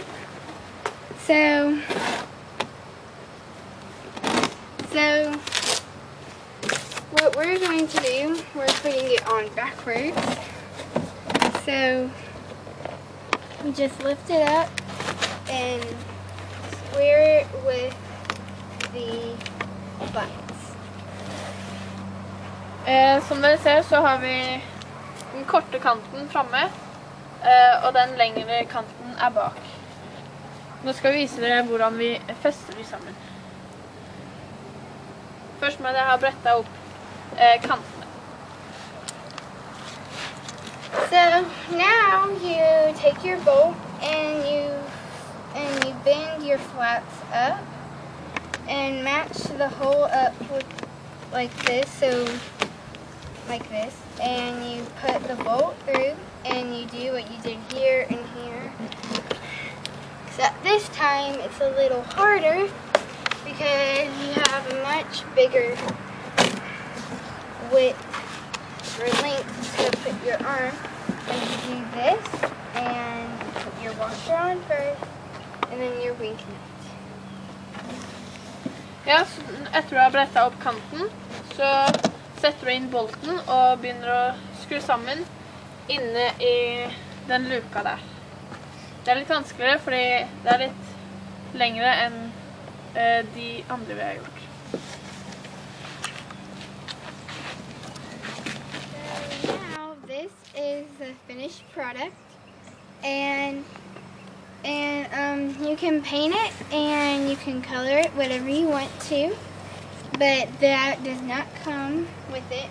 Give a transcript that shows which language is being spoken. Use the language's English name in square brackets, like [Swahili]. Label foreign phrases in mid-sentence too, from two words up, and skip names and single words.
[English] So what we're going to do, we're putting it on backwards. So we just lift it up and square it with the buttons. [Norwegian] Som dere ser så har vi den korte kanten framme, og den lengre kanten er bak. Nå skal vi vise dere hvordan vi fester de sammen. Først må jeg ha brettet opp kantene. [English] So now you take your bolt and you bend your flaps up and match the hole up with like this, so like this, and you put the bolt through and you do what you did here and here. Except this time it's a little harder because you have a much bigger width or length to put your arm. And you do this and you put your washer on first and then your wing nut. [Norwegian] Ja, så etter du har brettet opp kanten, så setter du inn bolten og begynner å skru sammen inne i den luka der. Det er litt vanskeligere fordi det er litt lengre enn de andre vi har gjort. [English] So now this is the finished product, and you can paint it and you can color it whatever you want to, but that does not come with it.